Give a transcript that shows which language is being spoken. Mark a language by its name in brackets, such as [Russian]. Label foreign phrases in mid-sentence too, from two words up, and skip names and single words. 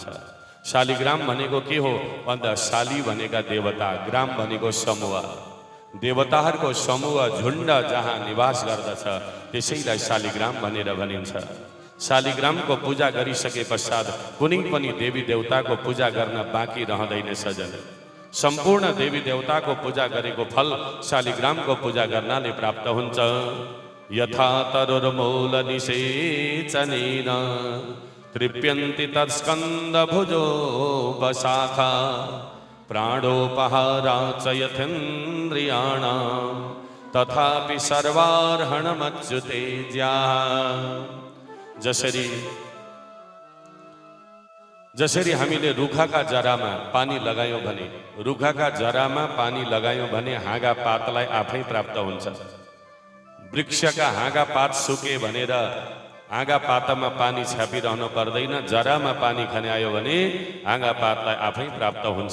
[Nepali] शालिग्राम भनेको के हो भन्दा शाली भनेका देवता, ग्राम भनेको समूह, देवताहरूको समूह, झुण्ड जहाँ निवास गर्दछ त्यसैलाई शालिग्राम भनेर भनिन्छ। शालिग्रामको पूजा गरिसके पश्चात कुनै पनि देवी देवताको पूजा गर्न बाँकी रहँदैन सजन। सम्पूर्ण देवी देवताको पूजा गरेको फल शालिग्रामको पूजा गर्नाले प्राप्त हुन्छ। [Sanskrit] यथा तरुर्मूल निषेचनेन तृप्यन्ति तत्स्कन्द भुजो वशाखा प्राणोपहारा च यथेन्द्रियाणां तथापि सर्वार्हणमच्युते ज्या। [Nepali] जसरी हामीले रुखाका जरामा पानी लगायौं भने, रुखाका जरामा पानी लगायौं भने हाँगा पातलाई आफै प्राप्त हुन्छ। वृक्षका हाँगा पात सुके भनेर हाँगा पातमा पानी छापिरहनु पर्दैन, जरामा पानी खन्यायो भने हाँगा पातलाई आफै प्राप्त हुन्छ।